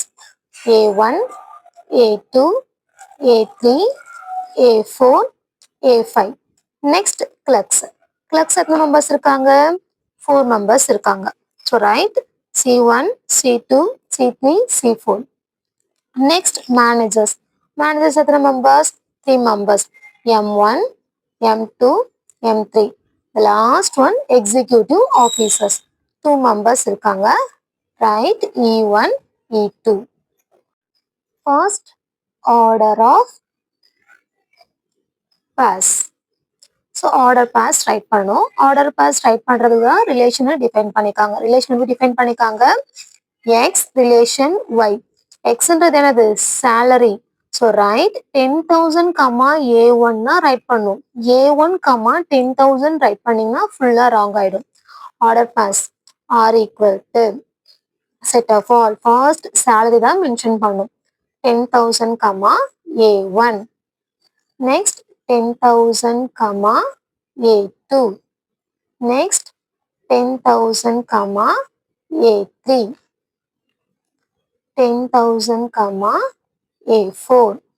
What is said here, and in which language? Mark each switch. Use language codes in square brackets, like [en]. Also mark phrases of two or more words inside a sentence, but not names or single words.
[ta] A1, A2, A3, A4, A5. [en] next clerks. [ta] கிளர்க்ஸ் எத்தனை மெம்பர்ஸ் இருக்காங்க? 4 மெம்பர்ஸ் இருக்காங்க. [en] so write [ta] C1, C2, C3, C4. [en] next managers. [ta] மேனேஜர்ஸ் எத்தனை மெம்பர்ஸ்? 3 மெம்பர்ஸ். M1, M2, M3. [en] The last one executive officers 2 members இருக்காங்க. Right, E1, E2. First order of pass. So order pass write [ta] பண்ணணும். [en] Order pass write [ta] பண்றதுக்கு தான் ரிலேஷனை டிஃபைன் பண்ணிருக்காங்க. ரிலேஷனை டிஃபைன் பண்ணிருக்காங்க. [en] X relation Y. [ta] Xன்றது என்னது? salary. [en] So write [ta] 10,000, A1 write பண்ணும். A1, 10,000 write பண்ணீங்கன்னா [en] fully wrong [ta] ஆயிடும். [en] order pass R equal to set of all. First salary [ta] தான் மென்ஷன் பண்ணும். 10,000, A1. Next 10,000, A2. Next 10,000, A3. 10,000, A4.